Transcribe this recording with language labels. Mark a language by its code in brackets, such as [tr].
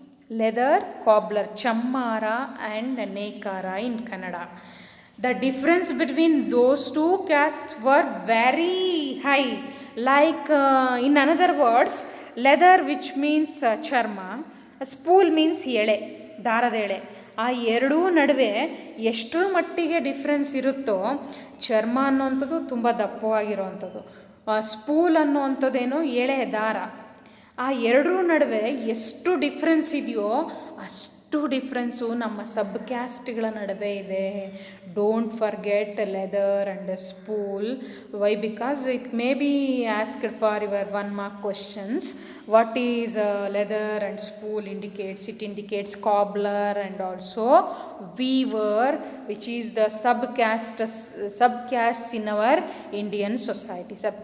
[en] Leather, cobbler, chammara and nekara in Kannada. The difference between those two castes were very high. Like in another words, leather, which means charma, spool means [kn] ಎಳೆ, ದಾರದ ಎಳೆ. ಆ ಎರಡೂ ನಡುವೆ ಎಷ್ಟರ ಮಟ್ಟಿಗೆ difference ಇರುತ್ತೋ, ಚರ್ಮ ಅನ್ನೋವಂಥದ್ದು ತುಂಬ ದಪ್ಪವಾಗಿರೋವಂಥದ್ದು, ಸ್ಪೂಲ್ ಅನ್ನೋವಂಥದ್ದೇನೋ ಎಳೆ ದಾರ, ಆ ಎರಡರ ನಡುವೆ ಎಷ್ಟು ಡಿಫ್ರೆನ್ಸ್ ಇದೆಯೋ ಅಷ್ಟು ಡಿಫ್ರೆನ್ಸು ನಮ್ಮ ಸಬ್ ಕ್ಯಾಸ್ಟ್ಗಳ ನಡುವೆ ಇದೆ. [en] Don't forget leather and spool. Why? Because it may be asked for your 1 mark questions. What is leather and spool indicates? It indicates cobbler and also weaver, which is the subcastes in our Indian society.